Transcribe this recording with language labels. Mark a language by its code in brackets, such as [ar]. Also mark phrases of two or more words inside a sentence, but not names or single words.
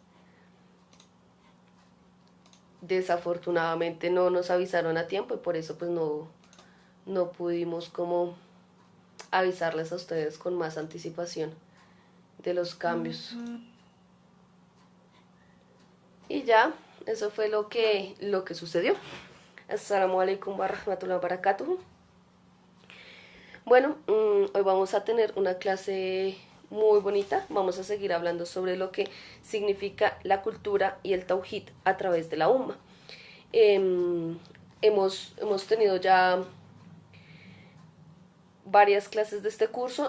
[es] Desafortunadamente no nos avisaron a tiempo y por eso pues no pudimos como avisarles a ustedes con más anticipación de los cambios. Y ya, eso fue lo que sucedió. [ar] السلام عليكم ورحمة الله وبركاته. [es] Bueno, hoy vamos a tener una clase muy bonita. Vamos a seguir hablando sobre lo que significa la cultura y el tauhid a través de la umma. Hemos tenido ya varias clases de este curso.